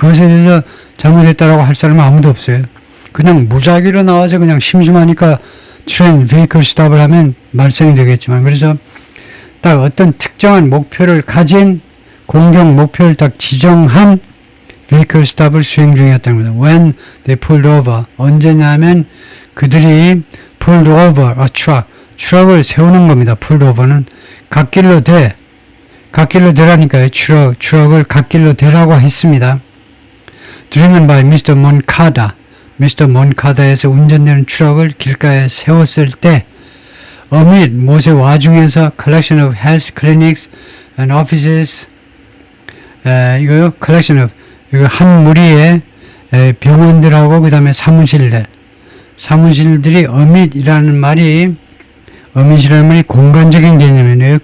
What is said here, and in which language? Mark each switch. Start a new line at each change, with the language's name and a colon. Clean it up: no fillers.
Korean: 그것에 대해서 잘못했다라고 할 사람은 아무도 없어요. 그냥 무작위로 나와서 그냥 심심하니까
English: vehicle stop
Korean: 을 하면 말썽이 되겠지만, 그래서 딱 어떤 특정한 목표를 가진 공격 목표를 딱 지정한 vehicle stop을 수행 중이었다는 겁니다.
English: When they pulled over,
Korean: 언제냐면 그들이
English: pulled over a truck,
Korean: 트럭을 세우는 겁니다.
English: pulled over
Korean: 는 갓길로 대라니까요. 트럭을 갓길로 대라고 했습니다.
English: driven by Mr. Moncada,
Korean: Mr. Moncada에서 운전되는 트럭을 길가에 세웠을 때
English: amid
Korean: 무엇의 와중에서
English: collection of health clinics and offices, 이거요 collection of,
Korean: 이거 한 무리의 병원들하고 그 다음에 사무실들이 amid이라는 말이 공간적인 개념이에요.